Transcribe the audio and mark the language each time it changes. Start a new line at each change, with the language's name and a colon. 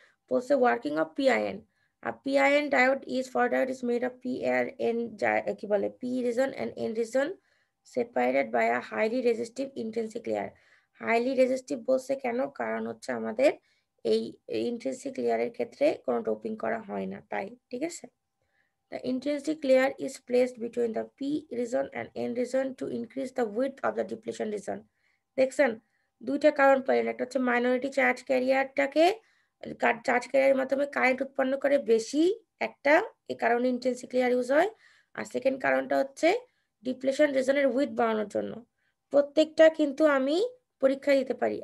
English: বলছে working of PIN, আর PIN diode is for diode is made of P আর N,
Bangla: কি বলে,
English: P region and N region separated by a highly resistive intrinsic layer.
Bangla: Highly resistive বলছে কেন, কারণ হচ্ছে আমাদের এই intrinsic লেয়ারের ক্ষেত্রে কোনো ডোপিং করা হয় না, তাই, ঠিক আছে?
English: The intrinsic layer is placed between the P region and N region to increase the width of the depletion region.
Bangla: দেখছেন, দুইটা কারণ পাইলেন, একটা হচ্ছে মাইনরিটি চার্জ ক্যারিয়ারটাকে, চার্জ ক্যারিয়ারের মাধ্যমে কারেন্ট উৎপন্ন করে বেশি একটা, এই কারণে ইন্টেন্সিক লেয়ার ইউজ হয়। আর সেকেন্ড কারণটা হচ্ছে ডিপ্লেশন রিজনের উইথ বাড়ানোর জন্য। প্রত্যেকটা কিন্তু আমি পরীক্ষায় দিতে পারি।